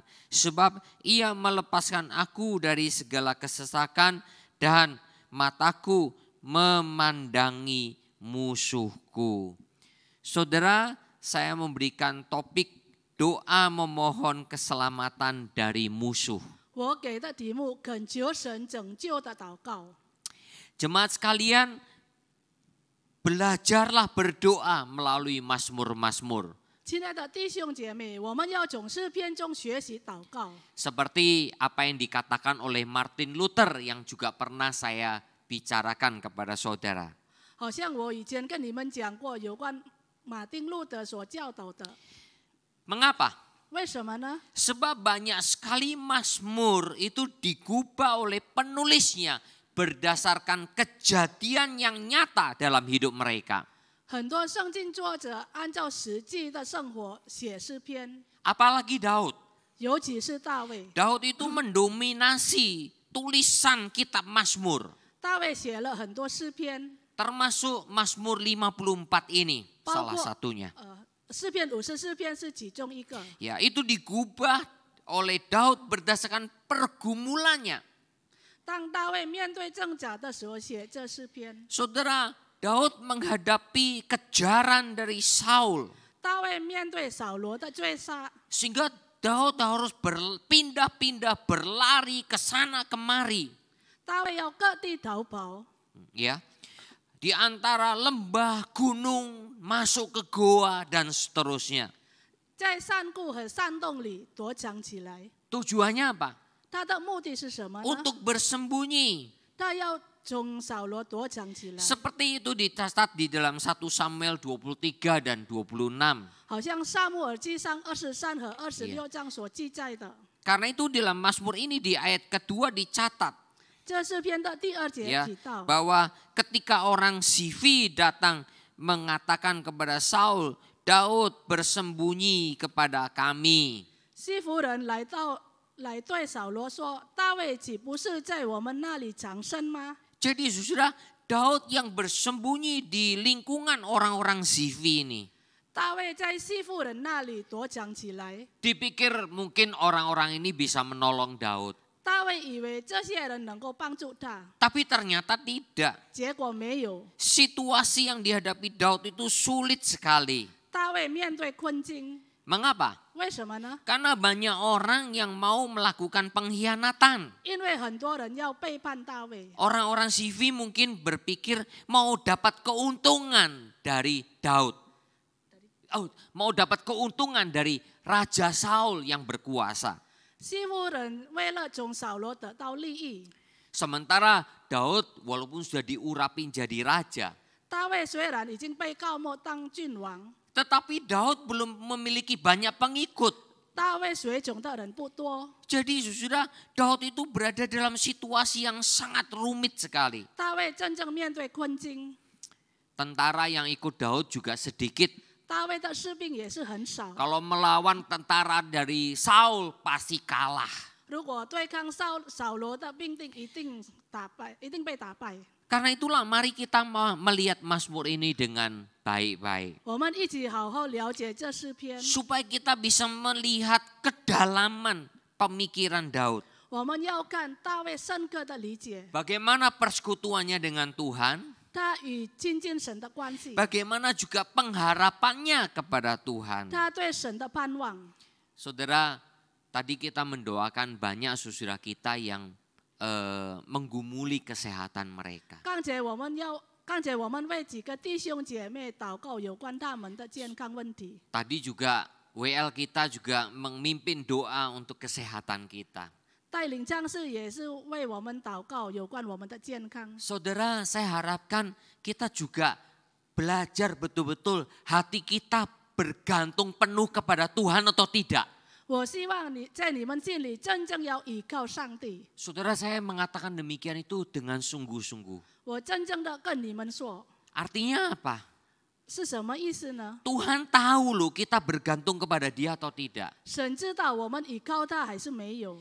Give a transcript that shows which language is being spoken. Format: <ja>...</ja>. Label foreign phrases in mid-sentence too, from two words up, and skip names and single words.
<id>Sebab ia melepaskan aku dari segala kesesakan dan mataku memandangi musuhku. Saudara, saya memberikan topik doa memohon keselamatan dari musuh.</id> <zh>我给的题目：恳求神拯救的祷告。</zh> <id>Jemaat sekalian, belajarlah berdoa melalui mazmur-mazmur.</id> <zh>亲爱的弟兄姐妹，我们要从诗篇中学习祷告。</zh> <id>Seperti apa yang dikatakan oleh Martin Luther yang juga pernah saya bicarakan kepada saudara.</id> <zh>好像我以前跟你们讲过有关马丁路德所教导的。</zh> <id>Mengapa?</id> <zh>为什么呢？</zh> <id>Sebab banyak sekali mazmur itu digubah oleh penulisnya berdasarkan kejadian yang nyata dalam hidup mereka.</id> <zh>很多圣经作者按照实际的生活写诗篇，</zh> <id>Apalagi Daud.</id> <zh>尤其是大卫。</zh> <id>Daud itu mendominasi tulisan kitab Mazmur.</id> <zh>大卫写了很多诗篇，</zh> <id>Termasuk Mazmur 54 ini salah satunya.</id> <zh>诗篇54篇是其中一个。</zh> <id>Ya, itu digubah oleh Daud berdasarkan pergumulannya.</id> <zh>当大卫面对挣扎的时候，写这诗篇。</zh> <id>Saudara, Daud menghadapi kejaran dari Saul.</id> <zh>大卫面对扫罗的追杀，</zh> <id>Sehingga Daud harus berpindah-pindah berlari ke sana kemari.</id> <zh>大卫要各地逃跑，</zh> <id>Ya, di antara lembah, gunung, masuk ke goa dan seterusnya.</id> <zh>在山谷和山洞里躲藏起来。</zh> <id>Tujuannya apa?</id> <zh>他的目的是什么呢？</zh> <id>Untuk bersembunyi.</id> <zh>他要从扫罗躲藏起来，</zh> <id>Seperti itu dicatat di dalam 1 Samuel 23 dan 26.</id> <zh>好像撒母耳记上23和26章所记载的。</zh> <id>Karena itu dalam Mazmur ini di ayat kedua dicatat</id> <zh>这诗篇的第2节</zh> <id>ya</id> <zh>提到，</zh> <id>bahwa ketika orang Sifi datang mengatakan kepada Saul, Daud bersembunyi kepada kami.</id> <zh>西弗人来对扫罗说：“大卫岂不是在我们那里藏身吗？”</zh> <id>Jadi saudara, Daud yang bersembunyi di lingkungan orang-orang Sifi ini.</id> <zh>大卫在西弗人那里躲藏起来。</zh> <id>Dipikir mungkin orang-orang ini bisa menolong Daud.</id> <zh>大卫以为这些人能够帮助他，</zh> <id>Tapi ternyata tidak.</id> <zh>结果没有。</zh> <id>Situasi yang dihadapi Daud itu sulit sekali.</id> <zh>大卫面对困境，</zh> <id>Mengapa?</id> <zh>为什么呢？</zh> <id>Karena banyak orang yang mau melakukan pengkhianatan.</id> <zh>因为很多人要背叛大卫。</zh> <id>Orang-orang Sifi mungkin berpikir mau dapat keuntungan dari Daud. Mau dapat keuntungan dari Raja Saul yang berkuasa.</id> <zh>西弗人为了从扫罗得到利益，</zh> <id>Sementara Daud walaupun sudah diurapi jadi raja.</id> <zh>大卫虽然已经被告没当郡王，</zh> <id>Tetapi Daud belum memiliki banyak pengikut.</id> <zh>大卫随从的人不多。</zh> <id>Jadi saudara, Daud itu berada dalam situasi yang sangat rumit sekali.</id> <zh>大卫真正面对困境，</zh> <id>Tentara yang ikut Daud juga sedikit.</id> <zh>大卫的士兵也是很少。</zh> <id>Kalau melawan tentara dari Saul pasti kalah.</id> <zh>如果对抗扫罗的兵丁，一定被打败。</zh> <id>Karena itulah mari kita melihat Mazmur ini dengan baik-baik.</id> <zh>我们一起好好了解这诗篇。</zh> <id>Supaya kita bisa melihat kedalaman pemikiran Daud.</id> <zh>我们要看大卫深刻的理解</zh> <id>Bagaimana persekutuannya dengan Tuhan.</id> <zh>他与亲近神的关系，</zh> <id>Bagaimana juga pengharapannya kepada Tuhan.</id> <zh>他对神的盼望。</zh> <id>Saudara, tadi kita mendoakan banyak saudara kita yang menggumuli kesehatan mereka.</id> <zh>刚才我们为几个弟兄姐妹祷告有关他们的健康问题。</zh> <id>Tadi juga WL kita juga memimpin doa untuk kesehatan kita.</id> <zh>带领将士也是为我们祷告有关我们的健康。</zh> <id>Saudara, saya harapkan kita juga belajar betul-betul hati kita bergantung penuh kepada Tuhan atau tidak.</id> <zh>我希望你在你们心里真正要依靠上帝。</zh> <id>Saudara, saya mengatakan demikian itu dengan sungguh-sungguh.</id> <zh>我真正的跟你们说，</zh> <id>Artinya apa?</id> <zh>是什么意思呢？</zh> <id>Tuhan tahu loh kita bergantung kepada Dia atau tidak.</id> <zh>神知道我们依靠他还是没有，</zh>